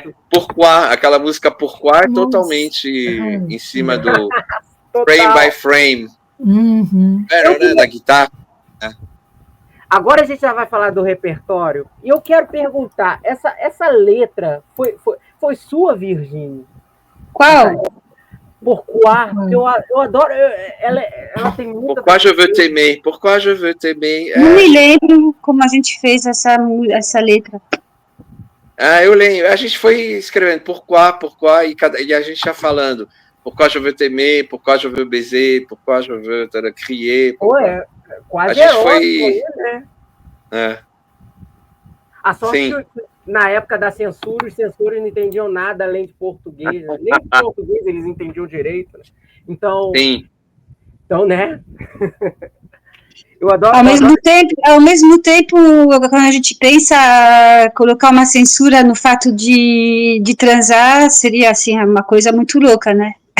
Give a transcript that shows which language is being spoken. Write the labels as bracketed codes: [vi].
[pt] Pourquoi, aquela música Pourquoi é totalmente em cima do Frame by Frame. Né, da guitarra. Agora a gente já vai falar do repertório. E eu quero perguntar, essa letra foi sua, Virginie? Qual? Pourquoi? Eu adoro. Ela tem muita. [fr] Pourquoi je veux t'aimer? Pourquoi je veux t'aimer? [pt] Não me lembro como a gente fez essa letra. Eu lembro. A gente foi escrevendo pourquoi, e a gente já falando. [fr] Pourquoi je veux t'aimer? Pourquoi je veux baiser? Pourquoi je veux te crier? [pt] Quase a gente foi... né? A sorte que na época da censura, os censores não entendiam nada além de português. Né? Nem de português eles entendiam direito. Né? Então, né? Eu adoro. Ao mesmo tempo, quando a gente pensa colocar uma censura no fato de transar, seria assim uma coisa muito louca, né?